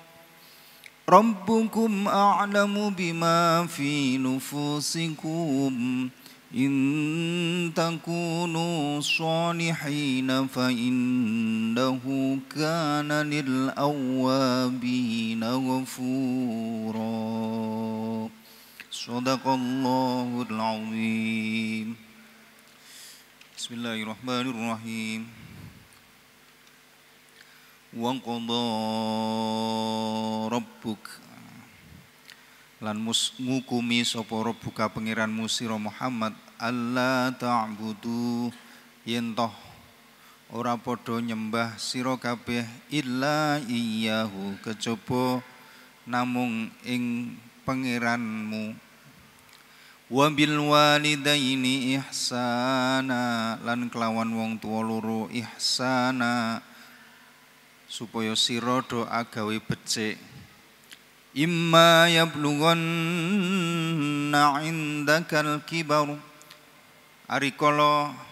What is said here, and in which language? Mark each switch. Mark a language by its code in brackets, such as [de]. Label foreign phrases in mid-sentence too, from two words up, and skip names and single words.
[ar] ربكم أعلم بما في نفوسكم إن تكونوا صالحين فإنه كان للأوابين غفورا. صدق الله العظيم. بسم الله الرحمن الرحيم. وقضى ربك [jv] lan ngukumi sapa rabbuka pangeranmu sira Muhammad alla ta'budu yen toh ora padha nyembah sira kabeh [ar] إلا إياه [jv] kejaba namung ing pangeranmu [ar] وبالوالدين إحسانا [jv] lan kelawan wong tuwa loro ihsana supaya sira do agawe becik [ar] إما يبلغن عندك الكبر أريكالا